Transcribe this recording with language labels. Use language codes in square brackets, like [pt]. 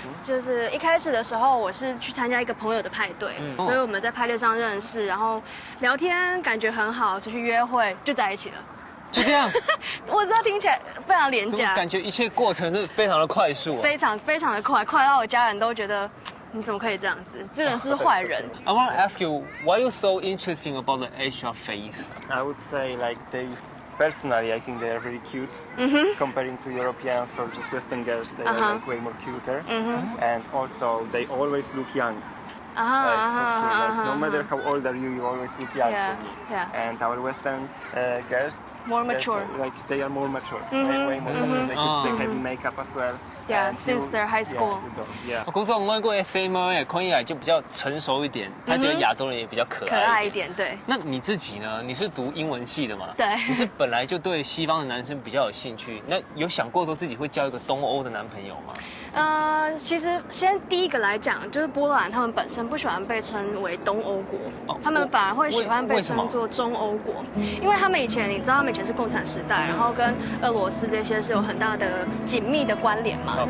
[zh] 就是一开始的时候，我是去参加一个朋友的派对，所以我们在派对上认识，然后聊天感觉很好，出去约会就在一起了。就这样，我知道听起来非常廉价，感觉一切过程是非常的快速、非常的快，快到我家人都觉得你怎么可以这样子？这个人是不是坏人 [en] ？I want to ask you why you so interesting about the Asian faith. I would say like personally, I think they are very cute. Comparing to Europeans or just Western girls, they are like way more cuter. And also, they always look young. Like, for sure. Like, no matter how old are you, you always look young Yeah, for me. yeah. And our Western girls, More mature. like they are more mature, way more mature. They could take heavy makeup as well. Yeah, And since they're high school. Yeah, you don't. Yeah. [zh] 我估计我过 SM 也看起来就比较成熟一点，他觉得亚洲人也比较可爱。可爱一点，对。那你自己呢？你是读英文系的嘛？对你是本来就对西方的男生比较有兴趣，那有想过说自己会交一个东欧的男朋友吗？其实先第一个来讲，就是波兰他们本身不喜欢被称为东欧国，他们反而会喜欢被称作中欧国，因为他们以前你知道他们以前是共产时代，然后跟俄罗斯这些是有很大的紧密的关联嘛。